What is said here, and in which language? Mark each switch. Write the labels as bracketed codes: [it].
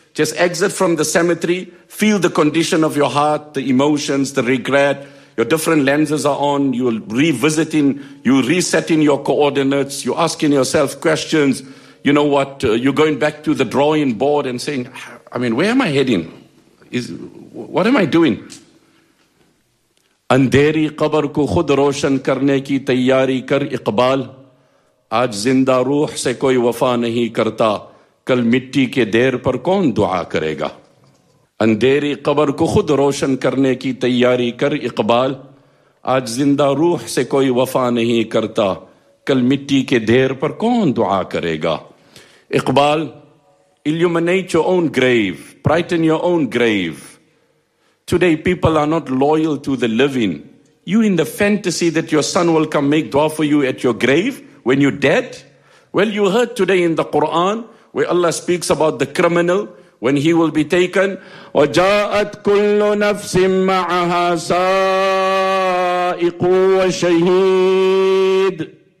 [en] Just exit from the cemetery, feel the condition of your heart, the emotions, the regret, your different lenses are on, you're revisiting, you're resetting your coordinates, you're asking yourself questions, you know what, you're going back to the drawing board and saying, I mean, where am I heading? What am I doing? [ur] اندھیری قبر کو خود روشن کرنے کی تیاری کر اقبال آج زندہ روح سے کوئی وفا نہیں کرتا کل مٹی کے دیر پر کون دعا کرے گا اندھیری قبر کو خود روشن کرنے کی تیاری کر اقبال آج زندہ روح سے کوئی وفا نہیں کرتا کل مٹی کے دیر پر کون دعا کرے گا Iqbal [en] illuminate your own grave, brighten your own grave. Today, people are not loyal to the living. You in the fantasy that your son will come make dua for you at your grave when you're dead? Well, you heard today in the Quran where Allah speaks about the criminal when he will be taken. [ar] وَجَاءَتْ كُلُّ نَفْسٍ مَعَهَا سَائِقُ وَشَهِيدٌ.